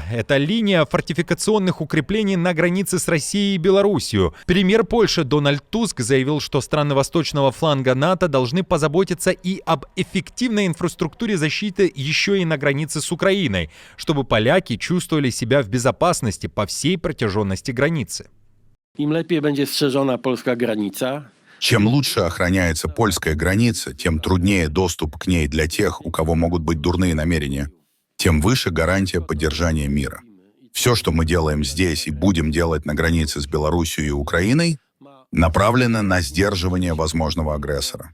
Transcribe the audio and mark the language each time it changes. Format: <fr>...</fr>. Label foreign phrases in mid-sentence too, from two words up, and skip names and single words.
<ru>Это линия фортификационных укреплений на границе с Россией и Белоруссией. Премьер Польши Дональд Туск заявил, что страны восточного фланга НАТО должны позаботиться и об эффективной инфраструктуре защиты еще и на границе с Украиной, чтобы поляки чувствовали себя в безопасности по всей протяженности границы.</ru> <pl>Im lepiej będzie strzeżona polska granica,</pl> <ru>Чем лучше охраняется польская граница, тем труднее доступ к ней для тех, у кого могут быть дурные намерения, тем выше гарантия поддержания мира. Все, что мы делаем здесь и будем делать на границе с Белоруссией и Украиной, направлено на сдерживание возможного агрессора.</ru>